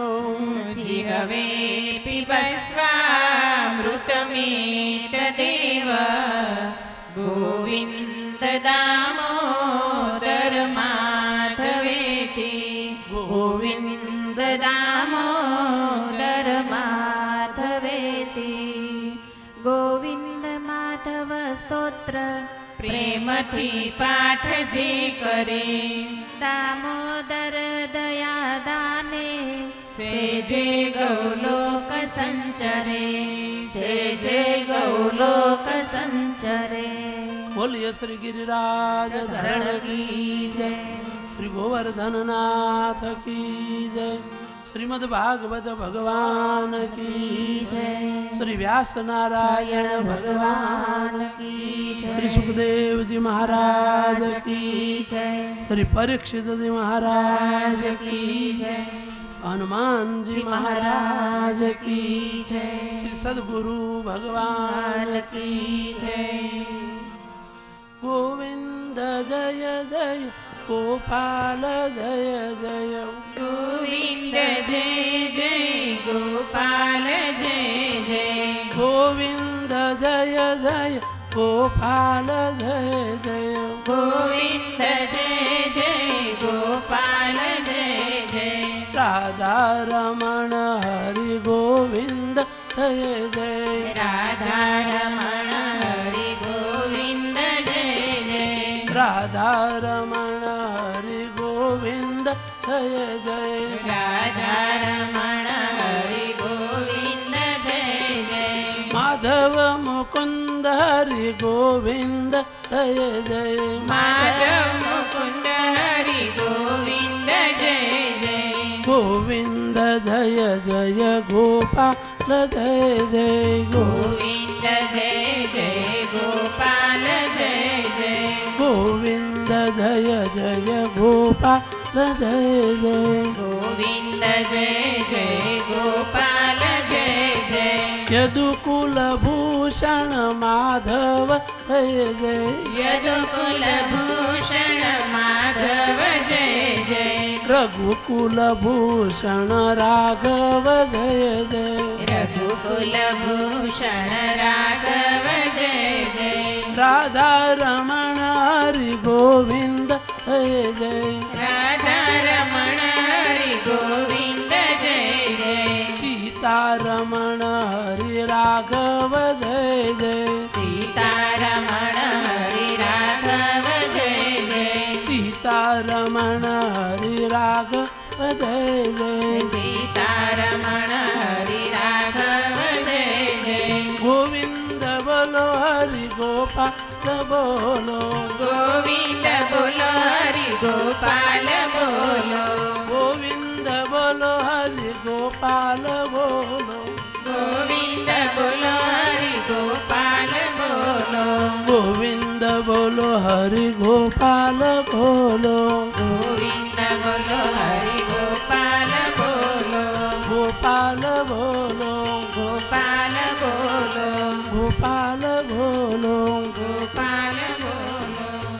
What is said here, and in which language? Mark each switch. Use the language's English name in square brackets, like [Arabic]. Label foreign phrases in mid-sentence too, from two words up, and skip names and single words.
[Sanskrit] जिहवे पिबस्वामृतमेतदेव गोविन्द दामोदर माधवेति गोविन्द दामोदर माधवेति [Gujarati] ગોવિંદ માધવ સ્તોત્ર પ્રેમથી પાઠ જે કરે દામોદર દયાદાને સેજે ગૌલોક સંચરે સેજે ગૌલોક સંચરે [Hindi] बोलिए श्री गिरिराज धरण की जय, श्री गोवर्धन नाथ की जय, श्रीमद् भागवत भगवान की जय, श्री व्यास नारायण भगवान की श्री सुखदेव जी महाराज की जय, श्री परीक्षित जी महाराज की जय, हनुमान जी महाराज की जय, श्री सद्गुरु भगवान की जय। गोविंद जय जय गोपाल जय जय गोविन्द जय जय गोपाल जय जय गोविंद जय जय गोपाल जय जय गोविन्द जय जय गोपाल जय जय राधा रमण हरि गोविंद जय जय राधा रमण हरि गोविन्द जय जय राधा रमण हरि गोविंद जय जय राधा रमण हरि गोविन्द जय जय माधव मुकुंद हरि गोविंद जय जय माधव मुकुन्द हरि गोविन्द जय जय गोविंद जय जय गोपाल जय जय गोविन्द जय जय गोपाल जय जय गोविंद जय जय गोपाल जय जय गोविन्द जय जय गोपाल जय जय यदुकुल भूषण माधव जय जय यदुकुलभूषण माधव जय जय रघुकुल भूषण राघव जय जय रघुकुलभूषण राघव जय जय राधा रमण हरि गोविंद जय जय राधा रमण हरि गोविन्द जय जय सीता रमण हरि राघव जय जय सीतारमण हरि राघव जय जय सीता रमण हरि राघव जय जय सीतारमण हरि राघव जय जय गोविंद बोलो हरि गोपाल बोलो गोविन्द बोलो हरि गोपाल बोलो गोविंद बोलो हरि गोपाल बोलो गोविन्द बोलो हरि गोपाल बोलो [Gujarati] गोविंद બોલો હરિ ગોપાલ બોલો ગોવિંદ બોલો હરિ ગોપાલ બોલો ગોપાલ બોલો ગોપાલ બોલો ગોપાલ બોલો ગોપાલ બોલો